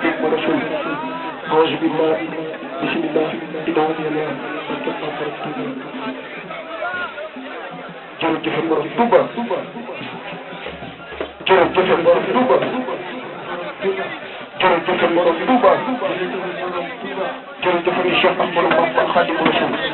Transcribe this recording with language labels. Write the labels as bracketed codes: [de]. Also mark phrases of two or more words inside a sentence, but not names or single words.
[ar] رسول أعوذ بالله بسم الله إله إلا الله [wo] jërëjëf borom Touba jërëjëf borom Touba jërëjëf borom Touba jërëjëf Cheikh Ahmadou Bamba Khadimu Rasul